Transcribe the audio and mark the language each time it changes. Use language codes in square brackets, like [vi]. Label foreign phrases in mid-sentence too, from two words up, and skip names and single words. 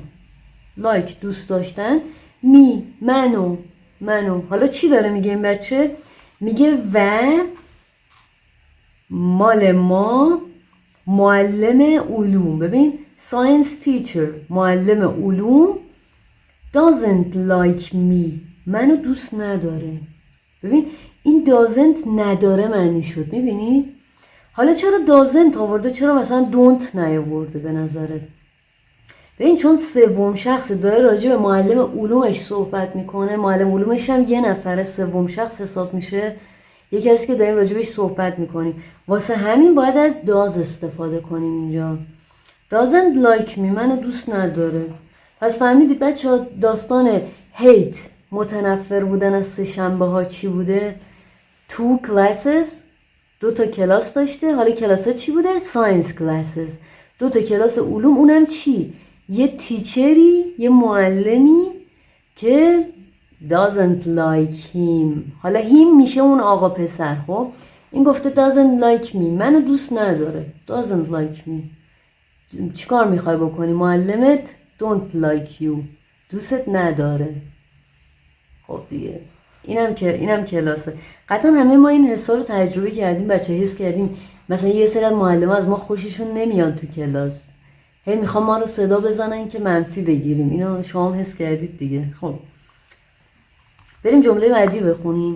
[fa] like دوست داشتن. منو. حالا چی داره میگه این بچه؟ میگه و مال ما معلم علوم. ببین [en] science teacher [fa] معلم علوم [en] doesn't like me [fa] منو دوست نداره. ببین این doesn't نداره معنی شد. میبینی؟ حالا چرا doesn't آورده؟ چرا مثلا don't نیاورده به نظرت؟ ببین چون سوم شخص داره راجع به معلم علومش صحبت میکنه. معلم علومش هم یه نفره، سوم شخص حساب میشه. یکی کسی که داریم راجع بهش صحبت میکنیم. واسه همین باید از does استفاده کنیم اینجا. [en] doesn't like me [fa] منو دوست نداره. پس فهمیدید بچه ها داستان hate متنفر بودن از سه شنبه ها چی بوده؟ 2 classes 2 تا کلاس داشته. حالا کلاس ها چی بوده؟ [en] science classes [fa] 2 تا کلاس علوم. اونم چی؟ یه تیچری، یه معلمی که [en] doesn't like him. [fa] حالا him میشه اون آقا پسر. خب این گفته [en] doesn't like me [fa] منو دوست نداره. [en] doesn't like me [fa] چیکار میخوای بکنی؟ معلمت [en] don't like you [fa] دوست نداره. خب دیگه اینم کلاسه. قطعا همه ما این حسا رو تجربه کردیم بچه. حس کردیم مثلا یه سری از معلم‌ها از ما خوششون نمیاد تو کلاس. هی میخوام ما رو صدا بزنن که منفی بگیریم. اینو شما هم حس کردید دیگه. خب بریم جمله بعدی بخونیم.